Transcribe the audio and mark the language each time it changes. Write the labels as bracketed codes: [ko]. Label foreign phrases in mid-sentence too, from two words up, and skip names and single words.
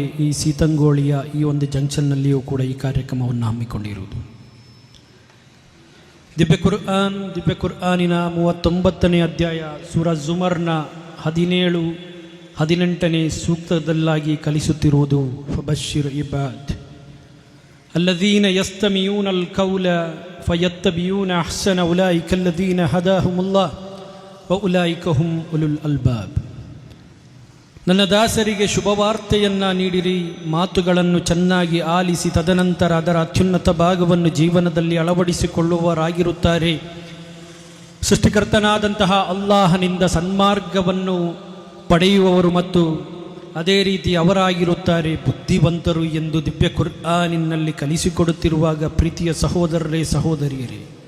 [kn] ಈ ಸೀತಂಗೋಳಿಯ ಈ ಒಂದು ಜಂಕ್ಷನ್ನಲ್ಲಿಯೂ ಕೂಡ ಈ ಕಾರ್ಯಕ್ರಮವನ್ನು ಹಮ್ಮಿಕೊಂಡಿರುವುದು. ದಿವ್ಯ ಕುರ್ಆನಿನ 39ನೇ ಅಧ್ಯಾಯ ಸೂರ ಜುಮರ್ನ 17-18ನೇ ಸೂಕ್ತದಲ್ಲಾಗಿ ಕಲಿಸುತ್ತಿರುವುದು [ar] فبشر عباد الذين يستمعون القول فيتبعون أحسن أولئك الذين هداهم الله وأولئك هم أولو الألباب. [kn] ನನ್ನ ದಾಸರಿಗೆ ಶುಭವಾರ್ತೆಯನ್ನು ನೀಡಿರಿ, ಮಾತುಗಳನ್ನು ಚೆನ್ನಾಗಿ ಆಲಿಸಿ ತದನಂತರ ಅದರ ಅತ್ಯುನ್ನತ ಭಾಗವನ್ನು ಜೀವನದಲ್ಲಿ ಅಳವಡಿಸಿಕೊಳ್ಳುವವರಾಗಿರುತ್ತಾರೆ. ಸೃಷ್ಟಿಕರ್ತನಾದಂತಹ ಅಲ್ಲಾಹನಿಂದ ಸನ್ಮಾರ್ಗವನ್ನು ಪಡೆಯುವವರು ಮತ್ತು ಅದೇ ರೀತಿ ಅವರಾಗಿರುತ್ತಾರೆ ಬುದ್ಧಿವಂತರು ಎಂದು ದಿವ್ಯ ಕುರ್ಆನಿನಲ್ಲಿ ಕಲಿಸಿಕೊಡುತ್ತಿರುವಾಗ, ಪ್ರೀತಿಯ ಸಹೋದರರೇ, ಸಹೋದರಿಯರೇ,